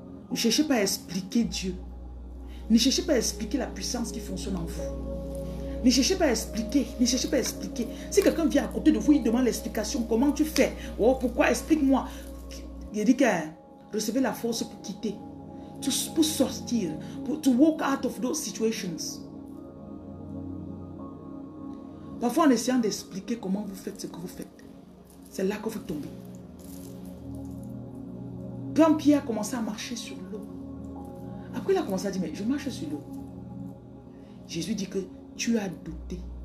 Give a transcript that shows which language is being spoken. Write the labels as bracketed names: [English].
[French] Ne cherchez pas à expliquer Dieu. Ne cherchez pas à expliquer la puissance qui fonctionne en vous. Ne cherchez pas à expliquer. Ne cherchez pas à expliquer. Si quelqu'un vient à côté de vous, il demande l'explication. Comment tu fais? Oh, pourquoi? Explique-moi. Il dit que recevez la force pour quitter. Pour sortir. [English] To walk out of those situations. [French] Parfois, en essayant d'expliquer comment vous faites ce que vous faites, c'est là que vous tombez. Quand Pierre a commencé à marcher sur l'eau, après il a commencé à dire, mais je marche sur l'eau. Jésus dit que tu as douté.